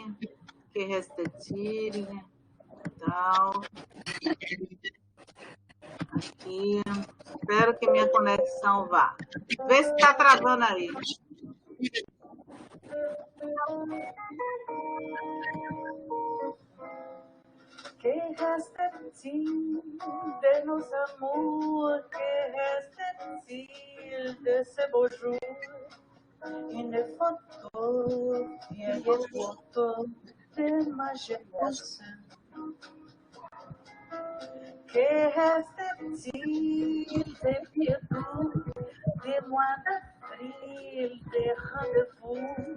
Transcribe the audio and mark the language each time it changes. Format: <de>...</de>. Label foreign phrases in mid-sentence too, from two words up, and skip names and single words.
<fr>Que resta-t-il, tal.</fr> <pt>Aqui. Espero que minha conexão vá. Vê se está travando aí.</pt> <fr>Que reste-t-il de nos amours? Que reste-t-il de ces beaux jours? Une photo, vieille photo de ma jeunesse. Que reste-t-il des vieux doux, des mois d'avril, des rendez-vous?</fr>